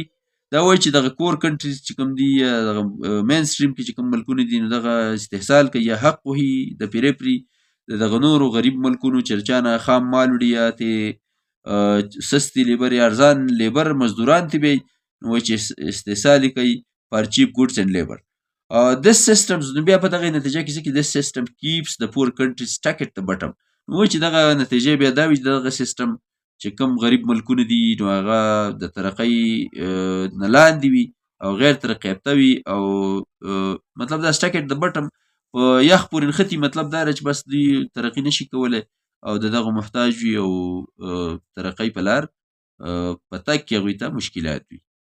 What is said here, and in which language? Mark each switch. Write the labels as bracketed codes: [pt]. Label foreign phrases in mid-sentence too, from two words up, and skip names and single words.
[ps] دا وایي چې دغه [en] core countries [ps] چې کوم دي دغه مین سټریم کې چې کوم ملکونه دي نو دغه استحصال کوي یا حق وهي د پیریفري دغه نورو غریب ملکونو چې چا نه خام مال وړي یا ترې سستي لیبر یا ارزان لیبر مزدوران ترې بیایي نو وایي چې استحصال یې کوي [en] for cheap goods and labor. This systems [ps] نو بیا په دغه نتیجه کې څه کې [en] this system keeps the poor countries stuck at the bottom. [ps] نو وایي چې دغه نتیجه بیا دا وي چې دغه سیستم چې کوم غریب ملکونه دي نو هغه د ترقۍ نه لاندې وي او غیر ترقي یافته وي او مطلب دا [en] stuck at the bottom [ps] په یخ پورې نښتي. مطلب دا دی چې بس دوی ترقي نشي کولی او د دغه محتاج وي او ترقۍ په لار په تګ کې هغوی ته مشکلات وي.